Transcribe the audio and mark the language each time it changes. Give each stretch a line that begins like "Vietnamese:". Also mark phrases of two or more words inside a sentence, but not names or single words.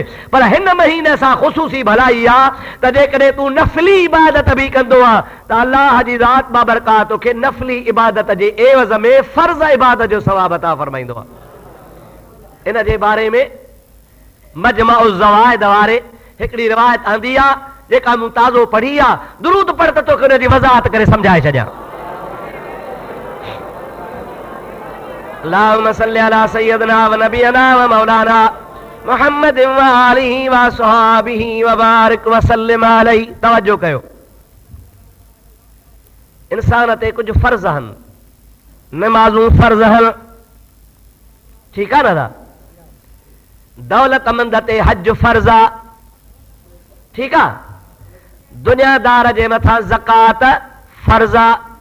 Sindhi: पर हिन महीने सां ख़ुसूसी भलाई आहे त जेकॾहिं तूं नफली इबादत बि कंदो आहे त अल्लाह जी ज़ात बाबरकात तोखे नफली इबादत जे एवज़ में फर्ज इबादत जो सवाब अता फरमाईंदो आहे। इन जे बारे में मजमाउ ज़वाइद वारे हिकिड़ी रिवायत आंदी आहे जेका मूं ताज़ो पढ़ी आहे, दुरूद पढ़ त तोखे हुन जी वज़ाहत करे सम्झाए छॾियां।
Arabic: اللهم صل على سيدنا و نبينا و مولانا محمد و آله و أصحابه و بارك و سلم عليه.
Sindhi: तवज्जो कयो, इंसान ते कुछ फर्ज आहिनि, नमाज़ूं फर्ज आहिनि, ठीकु आहे दादा। दौलतमंद ते हज फर्ज आहे, ठीकु आहे। दुनियादार जे मथां ज़कात फर्ज आहे।